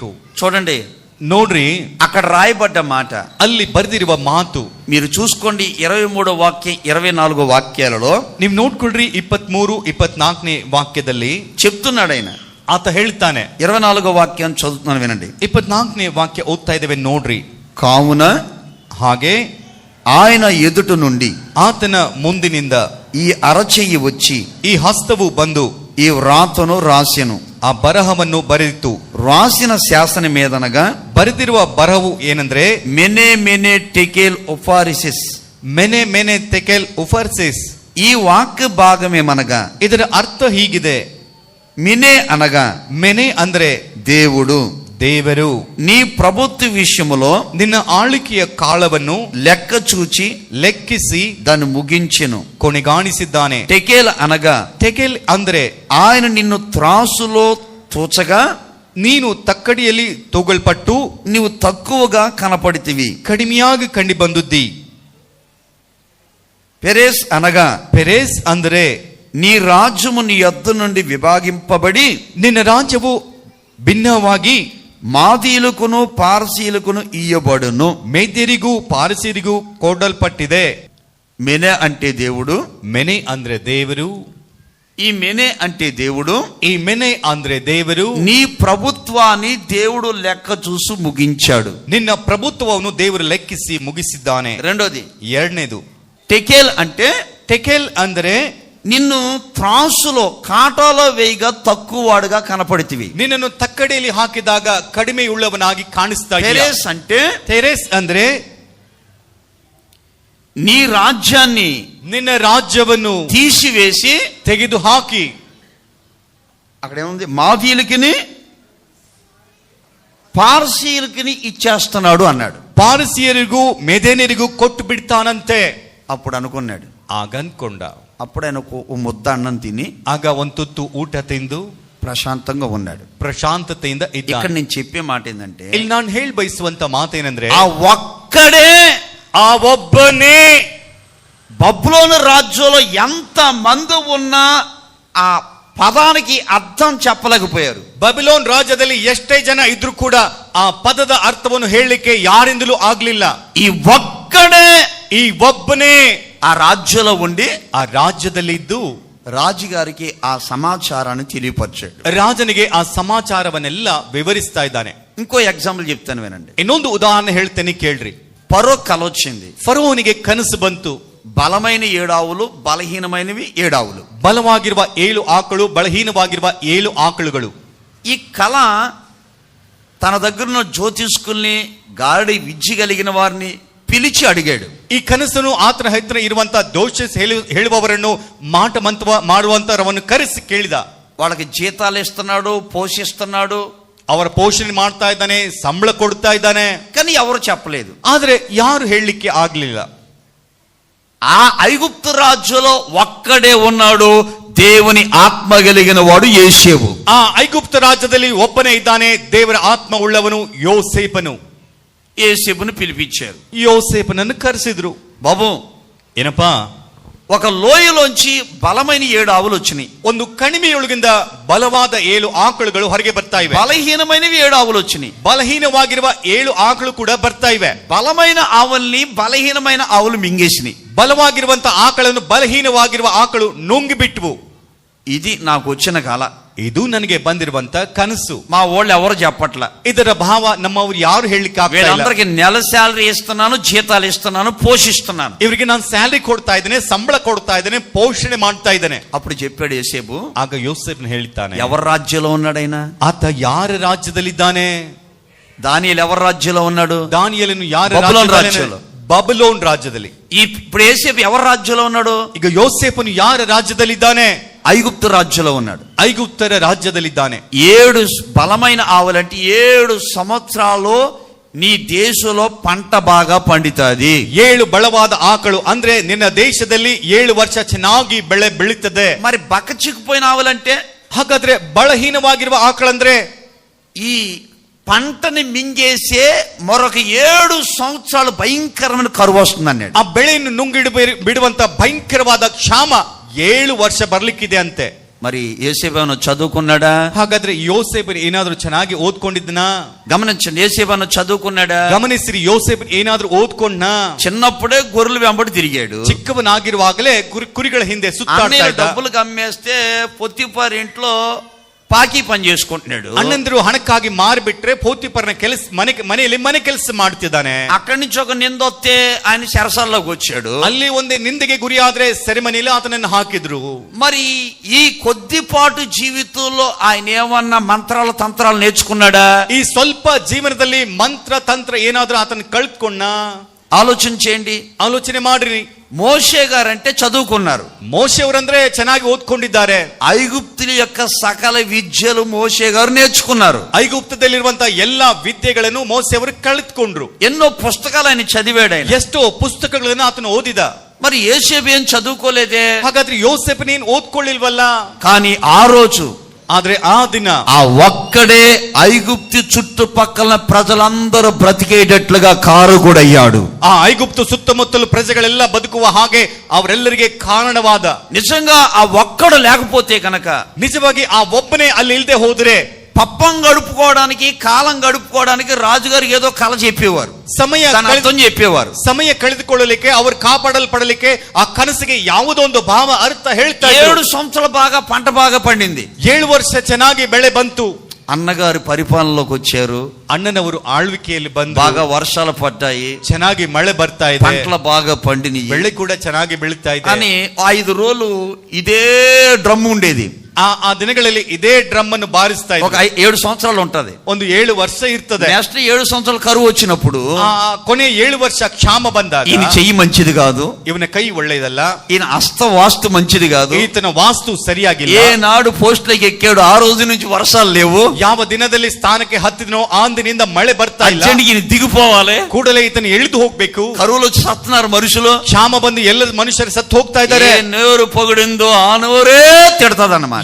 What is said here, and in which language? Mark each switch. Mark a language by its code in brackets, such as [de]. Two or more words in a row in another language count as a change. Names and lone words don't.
[te] చూడండి, [kn] ನೋಡ್ರಿ, [te] అక్కడ రాయబడ్డ మాట, [kn] ಅಲ್ಲಿ ಬರೆದಿರುವ ಮಾತು [te] మీరు చూసుకోండి. 23వ వాక్యం 24వ వాక్యాలలో [kn] ನೀವು ನೋಡ್ಕೊಳ್ರಿ. 23-24ನೇ ವಾಕ್ಯದಲ್ಲಿ [te] చెప్తున్నాడు ఆయన. [kn] ಆತ ಹೇಳ್ತಾನೆ. [te] 24వ వాక్యం చదువుతున్నాను, వినండి. [kn] 24ನೇ ವಾಕ್ಯ ಓದ್ತಾ ಇದ್ದೇವೆ, ನೋಡ್ರಿ. [te] కావున [kn] ಹಾಗೆ [te] ఆయన ఎదుట నుండి, [kn] ಆತನ ಮುಂದಿನಿಂದ [te] ఈ అరచెయ్యి వచ్చి [kn] ಈ ಹಸ್ತವು ಬಂದು [te] ఈ వ్రాతను రాసెను, [kn] ಆ ಬರಹವನ್ನು ಬರೆದಿತ್ತು. [te] రాసిన శాసనం ఏదనగా [kn] ಬರೆದಿರುವ ಬರಹವು ಏನಂದ್ರೆ [te] మెనే మెనే టెకేల్ ఒఫారిసిస్. [kn] ಮೆನೆ ಮೆನೆ ತೆಕೆಲ್ ಉಫರ್ಸಿಸ್. [te] ఈ వాక్య భాగం ఏమనగా [kn] ಇದರ ಅರ್ಥ ಹೀಗಿದೆ. [te] మినే అనగా [kn] ಮೆನೆ ಅಂದ್ರೆ [te] దేవుడు [kn] ದೇವರು [te] నీ ప్రభుత్వ విషయములో [kn] ನಿನ್ನ ಆಳ್ವಿಕೆಯ ಕಾಲವನ್ನು [te] లెక్క చూచి [kn] ಲೆಕ್ಕಿಸಿ [te] దాన్ని ముగించెను. [kn] ಕೊನೆಗಾಣಿಸಿದ್ದಾನೆ. [te] టెకేల్ అనగా [kn] ಟೆಕೆಲ್ ಅಂದ್ರೆ [te] ఆయన నిన్ను త్రాసులో తూచగా [kn] ನೀನು ತಕ್ಕಡಿಯಲ್ಲಿ ತೂಗಲ್ಪಟ್ಟು [te] నీవు తక్కువగా కనపడితివి. [kn] ಕಡಿಮೆಯಾಗಿ ಕಂಡು ಬಂದುದ್ದಿ. [te] పెరేస్ అనగా [kn] ಪೆರೇಸ್ ಅಂದ್ರೆ [te] నీ రాజ్యము నీ యొద్ద నుండి విభాగింపబడి [kn] ನಿನ್ನ ರಾಜ್ಯವು ಭಿನ್ನವಾಗಿ [te] మాదీయులకును పారసీయులకును ఇయ్యబడును. [kn] ಮೇದ್ಯರಿಗೂ ಪಾರಸಿಯರಿಗೂ ಕೊಡಲ್ಪಟ್ಟಿದೆ. [te] మెనే అంటే దేవుడు. [kn] ಮೆನೆ ಅಂದ್ರೆ ದೇವರು. [te] ఈ మెనే అంటే దేవుడు. [kn] ಈ ಮೆನೆ ಅಂದ್ರೆ ದೇವರು. [te] నీ ప్రభుత్వాన్ని దేవుడు లెక్క చూసి ముగించాడు. [kn] ನಿನ್ನ ಪ್ರಭುತ್ವವನ್ನು ದೇವರು ಲೆಕ್ಕಿಸಿ ಮುಗಿಸಿದ್ದಾನೆ. [te] రెండోది [kn] ಎರಡನೇದು [te] టెకేల్ అంటే [kn] ಟೆಕೆಲ್ ಅಂದ್ರೆ [te] నిన్ను త్రాసులో కాటాలో వేయిగా తక్కువ వాడుగా కనపడితివి. [kn] ನಿನ್ನನ್ನು ತಕ್ಕಡಿಯಲ್ಲಿ ಹಾಕಿದಾಗ ಕಡಿಮೆಯುಳ್ಳವನಾಗಿ ಕಾಣಿಸ್ತಾ ಇದೆಯಾ. [te] పెరేస్ అంటే [kn] ತೆರೇಸ್ ಅಂದ್ರೆ [te] నీ రాజ్యాన్ని [kn] ನಿನ್ನ ರಾಜ್ಯವನ್ನು [te] తీసివేసి [kn] ತೆಗೆದು ಹಾಕಿ [te] అక్కడ ఏముంది మాదీయులకిని పారసీయులకిని ఇచ్చేస్తున్నాడు అన్నాడు. [kn] ಪಾರಸಿಯರಿಗೂ ಮೆದೇನರಿಗೂ ಕೊಟ್ಟು ಬಿಡ್ತಾನಂತೆ. [te] అప్పుడు అనుకున్నాడు. [kn] ಆಗ ಅನ್ಕೊಂಡ. [te] అప్పుడు ఆయన ఓ ముద్ద అన్నం తిని [kn] ಆಗ ಒಂದು ತುತ್ತು ಊಟ ತಿಂದು [te] ప్రశాంతంగా ఉన్నాడు. [kn] ಪ್ರಶಾಂತತೆಯಿಂದ [te] ఇక్కడ [kn] ಇದ್ದ. [te] నేను చెప్పే మాట ఏంటంటే [kn] ಇಲ್ಲಿ ನಾನು ಹೇಳಿ ಬಯಸುವಂತ ಮಾತೇನೆಂದ್ರೆ [te] ఆ ఒక్కడే [kn] ಆ ಒಬ್ಬನೇ [te] బబులోను రాజ్యంలో ఎంత మంది ఉన్నా ఆ పదానికి అర్థం చెప్పలేకపోయారు. [kn] ಬಬಿಲೋನ್ ರಾಜ್ಯದಲ್ಲಿ ಎಷ್ಟೇ ಜನ ಇದ್ರು ಕೂಡ ಆ ಪದದ ಅರ್ಥವನ್ನು ಹೇಳಲಿಕ್ಕೆ ಯಾರಿಂದಲೂ ಆಗ್ಲಿಲ್ಲ. [te] ఈ ఒక్కడే [kn] ಈ ಒಬ್ಬನೇ [te] ఆ రాజ్యంలో ఉండి [kn] ಆ ರಾಜ್ಯದಲ್ಲಿ ಇದ್ದು [te] రాజుగారికి ఆ సమాచారాన్ని తెలియపరిచాడు. [kn] ರಾಜನಿಗೆ ಆ ಸಮಾಚಾರವನ್ನೆಲ್ಲ ವಿವರಿಸ್ತಾ ಇದ್ದಾನೆ. [te] ఇంకో ఎగ్జాంపుల్ చెప్తాను వినండి. [kn] ಇನ್ನೊಂದು ಉದಾಹರಣೆ ಹೇಳ್ತೇನೆ ಕೇಳ್ರಿ. [te] పరో కల వచ్చింది. [kn] ಫರೋವನಿಗೆ ಕನಸು ಬಂತು. [te] బలమైన 7 ఆవులు, బలహీనమైనవి 7 ఆవులు. [kn] ಬಲವಾಗಿರುವ 7 ಆಕಳು, ಬಲಹೀನವಾಗಿರುವ 7 ಆಕಳುಗಳು. [te] ఈ కళ తన దగ్గర జ్యోతిష్కుల్ని గాడి విద్య కలిగిన వారిని పిలిచి అడిగాడు. [kn] ಈ ಕನಸನ್ನು ಆತನ ಹತ್ತಿರ ಇರುವಂತ ದೋಷ ಹೇಳುವವರನ್ನು ಮಾಡುವಂತರವನ್ನು ಕರೆಸಿ ಕೇಳಿದ. [te] వాళ్ళకి జీతాలు ఇస్తున్నాడు, పోషిస్తున్నాడు, [kn] ಅವರ ಪೋಷಣೆ ಮಾಡ್ತಾ ಇದ್ದಾನೆ, ಸಂಬಳ ಕೊಡ್ತಾ ಇದ್ದಾನೆ. [te] కానీ ఎవరు చెప్పలేదు. [kn] ಆದ್ರೆ ಯಾರು ಹೇಳಲಿಕ್ಕೆ ಆಗ್ಲಿಲ್ಲ. [te] ఆ ఐగుప్తు రాజ్యంలో ఒక్కడే ఉన్నాడు, దేవుని ఆత్మ కలిగిన వాడు యోసేపు. [kn] ಆ ಐಗುಪ್ತ ರಾಜ್ಯದಲ್ಲಿ ಒಬ್ಬನೇ ಇದ್ದಾನೆ, ದೇವರ ಆತ್ಮ ಉಳ್ಳವನು ಯೋಸೇಪನು. [te] యోసేపుని పిలిపించారు. [kn] ಯೋಸೇಪನನ್ನು ಕರೆಸಿದ್ರು. [te] బాబు [kn] ಏನಪ್ಪಾ, [te] ఒక లోయలోంచి బలమైన 7 ఆవులు వచ్చినాయి. [kn] ಒಂದು ಕಣಿವೆಯೊಳಗಿಂದ ಬಲವಾದ 7 ಆಕಳುಗಳು ಹೊರಗೆ ಬರ್ತಾ ಇವೆ. [te] బలహీనమైనవి 7 ఆవులు వచ్చినాయి. [kn] ಬಲಹೀನವಾಗಿರುವ 7 ಆಕಳು ಕೂಡ ಬರ್ತಾ ಇವೆ. [te] బలమైన ఆవుల్ని బలహీనమైన ఆవులు మింగేసినాయి. [kn] ಬಲವಾಗಿರುವಂತ ಆಕಳನ್ನು ಬಲಹೀನವಾಗಿರುವ ಆಕಳು ನುಂಗಿ ಬಿಟ್ಟವು. [te] ఇది నాకు వచ్చిన కళ. [kn] ಇದು ನನಗೆ ಬಂದಿರುವಂತ ಕನಸು. [te] మా వాళ్ళు ఎవరు చెప్పట్ల. [kn] ಇದರ ಭಾವ ನಮ್ಮವರು ಯಾರು ಹೇಳಲಿಕ್ಕೆ ಆಗ್ತಾ ಇಲ್ಲ. [te] వీళ్ళందరికీ నెల శాలరీ ఇస్తున్నాను, జీతాలు ఇస్తున్నాను, పోషిస్తున్నాను. [kn] ಇವರಿಗೆ ನಾನು ಸ್ಯಾಲರಿ ಕೊಡ್ತಾ ಇದ್ದೇನೆ, ಸಂಬಳ ಕೊಡ್ತಾ ಇದ್ದೇನೆ, ಪೋಷಣೆ ಮಾಡ್ತಾ ಇದ್ದೇನೆ. [te] అప్పుడు చెప్పాడు యోసేపు. [kn] ಆಗ ಯೋಸೇಫನು ಹೇಳ್ತಾನೆ, [te] ఎవరి రాజ్యంలో ఉన్నాడైనా? [kn] ಆತ ಯಾರ ರಾಜ್ಯದಲ್ಲಿದ್ದಾನೆ? [te] దానియేలు ఎవరి రాజ్యంలో ఉన్నాడు? [kn] ದಾನಿಯೇಲನು ಯಾರ ಬಬುಲೋನ್ ರಾಜ್ಯದಲ್ಲಿ? ಬಬುಲೋನ್ ರಾಜ್ಯದಲ್ಲಿ. [te] ఇప్పుడు యోసేపు ఎవరి రాజ్యంలో ఉన్నాడు? [kn] ಈಗ ಯೋಸೇಫನು ಯಾರ ರಾಜ್ಯದಲ್ಲಿದ್ದಾನೆ? [te] ఐగుప్తు రాజ్యంలో ఉన్నాడు. [kn] ಐಗುಪ್ತರ ರಾಜ್ಯದಲ್ಲಿದ್ದಾನೆ. [te] 7 బలమైన ఆవులంటే 7 సంవత్సరాలు నీ దేశంలో పంట బాగా పండుతుంది. [kn] 7 ಬಲವಾದ ಆಕಳು ಅಂದ್ರೆ ನಿನ್ನ ದೇಶದಲ್ಲಿ 7 ವರ್ಷ ಚೆನ್ನಾಗಿ ಬೆಳೆ ಬೆಳೀತದೆ. [te] మరి బక్కచిక్కిపోయిన ఆవులంటే? [kn] ಹಾಗಾದ್ರೆ ಬಲಹೀನವಾಗಿರುವ ಆಕಳಂದ್ರೆ [te] ఈ పంటని మింగేసే మరొక 7 సంవత్సరాలు భయంకరమైన కరువు వస్తుంది అన్నాడు. [kn] ಆ ಬೆಳೆಯನ್ನು ನುಂಗಿಡಿ ಬಿಡುವಂತ ಭಯಂಕರವಾದ ಕ್ಷಾಮ 7 ವರ್ಷ ಬರ್ಲಿಕ್ಕಿದೆ ಅಂತೆ. [te] మరి యోసేపు చదువుకున్నాడా? [kn] ಹಾಗಾದ್ರೆ ಯೋಸೇಫ್ ಏನಾದ್ರೂ ಚೆನ್ನಾಗಿ ಓದ್ಕೊಂಡಿದ್ನಾ? [te] గమనించండి, యోసేపు చదువుకున్నాడా? [kn] ಗಮನಿಸಿರಿ, ಯೋಸೇಫ್ ಏನಾದ್ರೂ ಓದ್ಕೊಂಡ್ನಾ? [te] చిన్నప్పుడే గొర్రెలు వెంబడి తిరిగాడు. [kn] ಚಿಕ್ಕವನಾಗಿರುವಾಗಲೇ ಕುರಿಗಳ ಹಿಂದೆ ಸುತ್ತಾಡ್ತಾ ಇದ್ದ. [te] డబ్బులు కమ్మేస్తే పొత్తిఫార్ ఇంట్లో పాకీ పని చేసుకుంటున్నాడు. [kn] ಅಣ್ಣಂದಿರು ಹಣಕ್ಕಾಗಿ ಮಾರಿಬಿಟ್ರೆ ಪೋತಿಫರನ ಕೆಲಸ ಮನೆಯಲ್ಲಿ ಮನೆ ಕೆಲಸ ಮಾಡ್ತಿದ್ದಾನೆ. [te] అక్కడి నుంచి ఒక నిందొస్తే ఆయన చెరసాల్లోకి వచ్చాడు. [kn] ಅಲ್ಲಿ ಒಂದೇ ನಿಂದೆಗೆ ಗುರಿಯಾದ್ರೆ ಸೆರೆಮನೆಯಲ್ಲಿ ಆತನನ್ನು ಹಾಕಿದ್ರು. [te] మరి ఈ కొద్దిపాటు జీవితంలో ఆయన ఏమన్నా మంత్రాలు తంత్రాలు నేర్చుకున్నాడా? [kn] ಈ ಸ್ವಲ್ಪ ಜೀವನದಲ್ಲಿ ಮಂತ್ರ ತಂತ್ರ ಏನಾದ್ರೂ ಆತನ ಕಳ್ಕೊಂಡ? [te] ఆలోచన చేయండి, [kn] ಆಲೋಚನೆ ಮಾಡ್ರಿ. [te] మోషే గారంటే చదువుకున్నారు. [kn] ಮೋಶೆ ಅವರಂದ್ರೆ ಚೆನ್ನಾಗಿ ಓದ್ಕೊಂಡಿದ್ದಾರೆ. [te] ఐగుప్తుల యొక్క సకల విద్యలు మోషే గారు నేర్చుకున్నారు. [kn] ಐಗುಪ್ತದಲ್ಲಿರುವಂತ ಎಲ್ಲಾ ವಿದ್ಯೆಗಳನ್ನು ಮೋಶೆ ಅವರು ಕಳೆದುಕೊಂಡ್ರು. [te] ఎన్నో పుస్తకాలు ఆయన చదివాడు. ఆయన [kn] ಎಷ್ಟೋ ಪುಸ್ತಕಗಳನ್ನು ಆತನು ಓದಿದ. [te] మరి యోసేపు ఏం చదువుకోలేదే? [kn] ಹಾಗಾದ್ರೆ ಯೋಸೇಫನೇನು ಓದ್ಕೊಳ್ಳಿಲ್ವಲ್ಲ? [te] కానీ ఆ రోజు, [kn] ಆದ್ರೆ ಆ ದಿನ [te] ఆ ఒక్కడే ఐగుప్తు చుట్టుపక్కల ప్రజలందరూ బ్రతికేటట్లుగా కారకుడయ్యాడు. [kn] ಆ ಐಗುಪ್ತು ಸುತ್ತಮುತ್ತಲು ಪ್ರಜೆಗಳೆಲ್ಲ ಬದುಕುವ ಹಾಗೆ ಅವರೆಲ್ಲರಿಗೆ ಕಾರಣವಾದ. [te] నిజంగా ఆ ఒక్కడు లేకపోతే కనుక, [kn] ನಿಜವಾಗಿ ಆ ಒಬ್ಬನೇ ಅಲ್ಲಿ ಇಲ್ಲದೆ ಹೋದ್ರೆ [te] పప్పం గడుపుకోవడానికి, కాలం గడుపుకోవడానికి రాజుగారు ఏదో కళ చెప్పేవారు, అర్థం చెప్పేవారు. [kn] ಸಮಯ ಕಳೆದುಕೊಳ್ಳಲಿಕ್ಕೆ, ಅವರು ಕಾಪಾಡಲ್ಪಡಲಿಕ್ಕೆ ಆ ಕನಸಿಗೆ ಯಾವುದೋ ಒಂದು ಭಾವ ಅರ್ಥ ಹೇಳ್ತಾ ಇದ್ರು. [te] 7 సంవత్సరాలు బాగా పంట బాగా పండింది. [kn] 7 ವರ್ಷ ಚೆನ್ನಾಗಿ ಬೆಳೆ ಬಂತು. [te] అన్నగారి పరిపాలనలోకి వచ్చారు. [kn] ಅಣ್ಣನವರು ಆಳ್ವಿಕೆಯಲ್ಲಿ ಬಂದು [te] బాగా వర్షాలు పడ్డాయి, [kn] ಚೆನ್ನಾಗಿ ಮಳೆ ಬರ್ತಾ ಇದೆ, [te] పంటలు బాగా పండినాయి, [kn] ಬೆಳೆ ಕೂಡ ಚೆನ್ನಾಗಿ ಬೆಳೀತಾ ಇದೆ. [te] కానీ 5 రోజులు ఇదే డ్రమ్ ఉండేది. [kn] ಆ ದಿನಗಳಲ್ಲಿ ಇದೇ ಡ್ರಮ್ ಅನ್ನು ಬಾರಿಸ್ತಾ [te] ఒక 7 సంవత్సరాలు ఉంటది. [kn] ಒಂದು 7 ವರ್ಷ ಇರ್ತದೆ. [te] నెక్స్ట్ 7 సంవత్సరాలు కరువు వచ్చినప్పుడు, [kn] ಕೊನೆ 7 ವರ್ಷ ಕ್ಷಾಮ ಬಂದಾಗ, [te] ఈయన చెయ్యి మంచిది కాదు, [kn] ಇವನ ಕೈ ಒಳ್ಳೆಯದಲ್ಲ, [te] ఈయన హస్త వాస్తు మంచిది కాదు, [kn] ಈತನ ವಾಸ್ತು ಸರಿಯಾಗಿಲ್ಲ, [te] ఏనాడు పోస్ట్లోకి ఎక్కాడు ఆ రోజు నుంచి వర్షాలు లేవు, [kn] ಯಾವ ದಿನದಲ್ಲಿ ಸ್ಥಾನಕ್ಕೆ ಹತ್ತಿದನೋ ಆ ದಿನದಿಂದ ಮಳೆ ಬರ್ತಾ ಇಲ್ಲ, [te] ఈయన దిగిపోవాలి, [kn] ಕೂಡಲೇ ఈತನ ಇಳಿದು ಹೋಗ್ಬೇಕು. [te] కరువులో వచ్చి సత్తున్నారు మనుషులు, [kn] ಕ್ಷಾಮ ಬಂದು ಎಲ್ಲ ಮನುಷ್ಯರು ಸತ್ತು ಹೋಗ್ತಾ ಇದ್ದಾರೆ. [te] నోరు పొగిడిందో ఆ నోరే తిడతాదన్నమాట.